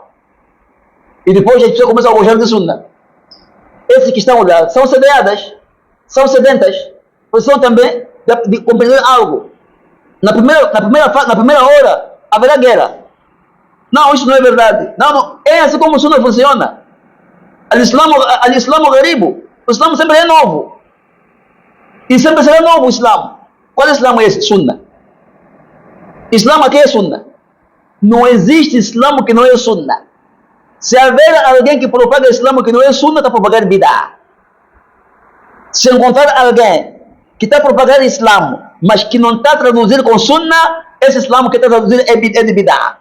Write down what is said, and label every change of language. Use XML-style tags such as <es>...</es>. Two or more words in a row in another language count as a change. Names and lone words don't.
<pt>E depois as pessoas começam a gostar de sunnah. Esses que estão lá são sedentas, precisam também de compreender algo. Na primeira hora haverá guerra. Não, isso não é verdade. Não, é assim como o sunnah funciona.</pt> <ar>الإسلام غريبا.</ar> <pt>O Islam sempre é novo. E sempre será novo o Islam. Qual Islam é esse? Sunnah. Islam aqui é Sunnah. Não existe Islam que não é Sunnah. Se haver alguém que propaga Islam que não é Sunnah, está propagando bid'ah. Se encontrar alguém que está propagando Islam, mas que não está traduzindo com Sunnah, esse Islam que está traduzindo é de bid'ah.</pt>